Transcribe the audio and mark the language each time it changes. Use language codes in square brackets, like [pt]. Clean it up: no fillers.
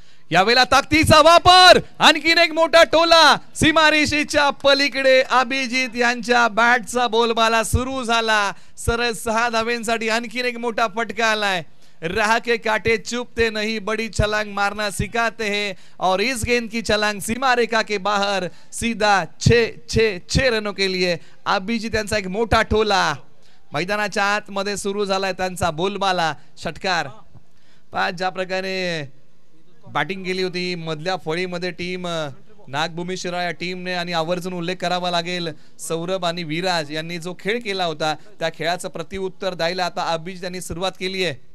[mr] यावेळेला ताकदीचा वापर, आणखीन एक मोठा टोला सीमारेषेच्या पलीकडे. अभिजित यांच्या बॅटचा बोलबाला सुरू झाला. सरळ 6 धावांसाठी आणखीन एक मोठा फटका आलाय. [hi] रहा के काटे चुपते नहीं, बड़ी छलांग मारना सिखाते हैं और इस गेंद की छलांग सीमा रेखा के बाहर सीधा 6 रनों के लिए. [mr] अभिजित यांचा एक मोठा टोला मैदानाच्या आतमध्ये सुरू झालाय. त्यांचा बोलबाला, षटकार. ज्या प्रकारे बॅटिंग केली होती मधल्या फळीमध्ये टीम नागभूमी शिराळा टीमने, आणि आवर्जून उल्लेख करावा लागेल सौरभ आणि विराज यांनी जो खेळ केला होता त्या खेळाचं प्रत्युत्तर द्यायला आता अभिजित यांनी सुरुवात केली आहे.